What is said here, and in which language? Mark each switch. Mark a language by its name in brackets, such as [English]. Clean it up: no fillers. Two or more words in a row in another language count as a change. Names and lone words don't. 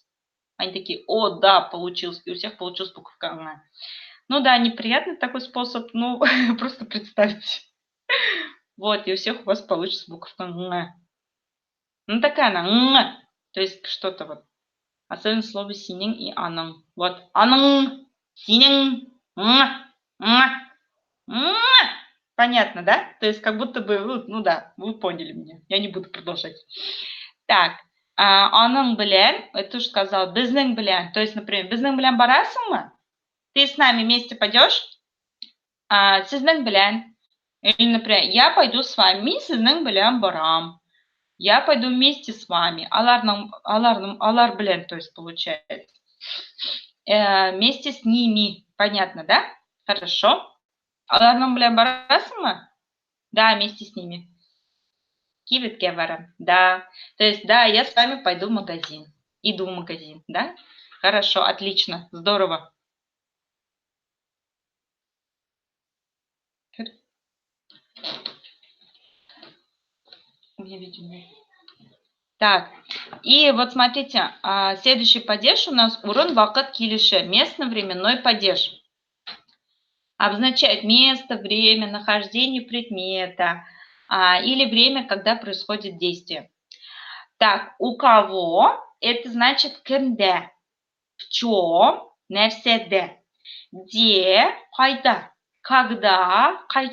[Russian] Они такие, о, да, получилось, и у всех получилась буковка «н». Ну да, неприятный такой способ, ну просто представьте. Вот, и у всех у вас получится буковка «н». Ну, такая она, то есть что-то вот. Особенно слово синең и аның. Вот, [Tatar] аның, синең, [Russian] понятно, да? То есть как будто бы, ну да, вы поняли меня. Я не буду продолжать. Так, [Tatar] аның белән, [Russian] это уже сказал, [Tatar] безнең белән. [Russian] То есть, например, [Tatar] безнең белән барасыңмы? [Russian] Ты с нами вместе пойдешь? [Tatar] Сезнең белән. [Russian] Или, например, я пойду с вами, [Tatar] сезнең белән барам. [Russian] Я пойду вместе с вами. [Tatar] Алар белән, [Russian] то есть получается. Вместе с ними. Понятно, да? Хорошо. [Tatar] Аларның белән барасыңмы? [Russian] Да, вместе с ними. [Tatar] Кибеткә барам. Да. [Russian] То есть, да, я с вами пойду в магазин. Иду в магазин, да? Хорошо, отлично, здорово. Так, и вот смотрите, следующий падеж у нас [Tatar] урын вакыт килеше, [Russian] местно-временной падеж. Обозначает место, время, нахождение предмета или время, когда происходит действие. Так, у кого это значит кемде, в чем, нерседе, где, хайда, когда, кайчан.